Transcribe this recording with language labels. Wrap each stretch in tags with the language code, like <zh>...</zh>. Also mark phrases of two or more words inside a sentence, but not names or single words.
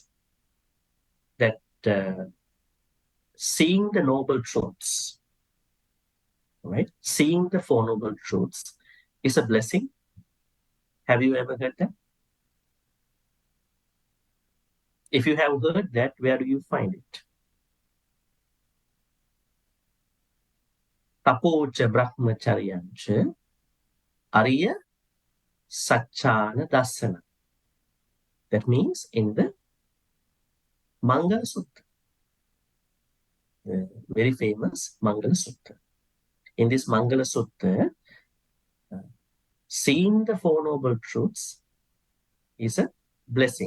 <en>That seeing the noble truths, right? Seeing the Four Noble Truths is a blessing. Have you ever heard that? If you have heard that, where do you find it?</en> <pi>Tapocha brahmacharyancha ariya saccana dassana.</pi> <en>That means in the Mangala Sutta, very famous Mangala Sutta. In this Mangala Sutta, seeing the Four Noble Truths is a blessing.</en>